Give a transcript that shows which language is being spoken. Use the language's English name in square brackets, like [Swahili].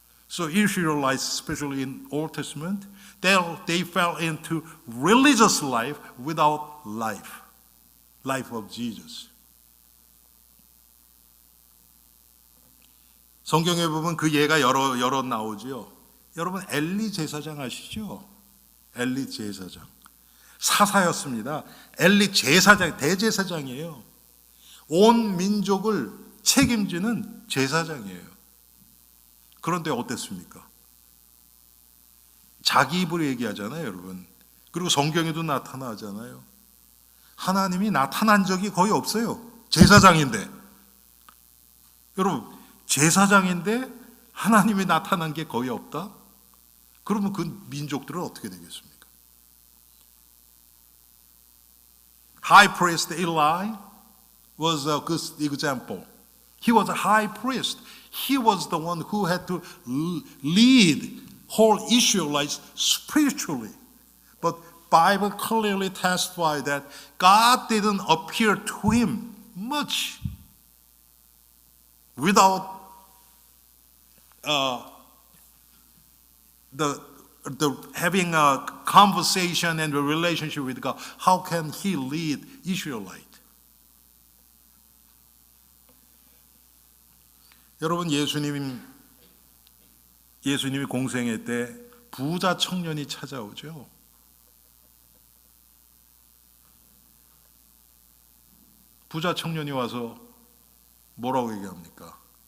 [English] So Israelites, especially in Old Testament, they fell into religious life without life of Jesus. [Korean] 성경에 보면 그 예가 여러 나오지요. 여러분 엘리 제사장 아시죠? 엘리 제사장. 사사였습니다. 엘리 제사장, 대제사장이에요. 온 민족을 책임지는 제사장이에요. 그런데 어땠습니까? 자기 입으로 얘기하잖아요, 여러분. 그리고 성경에도 나타나잖아요. 하나님이 나타난 적이 거의 없어요. 제사장인데. 여러분, 제사장인데 하나님이 나타난 게 거의 없다? 그러면 그 민족들은 어떻게 되겠습니까? [English] High priest Eli was a good example. He was a high priest. He was the one who had to lead whole Israelites spiritually. But Bible clearly testifies that God didn't appear to him much without the having a conversation and a relationship with God. How can he lead Israelite? [Korean] 여러분 예수님이 공생애 때 부자 청년이 찾아오죠. 부자 청년이 와서 뭐라고 얘기합니까?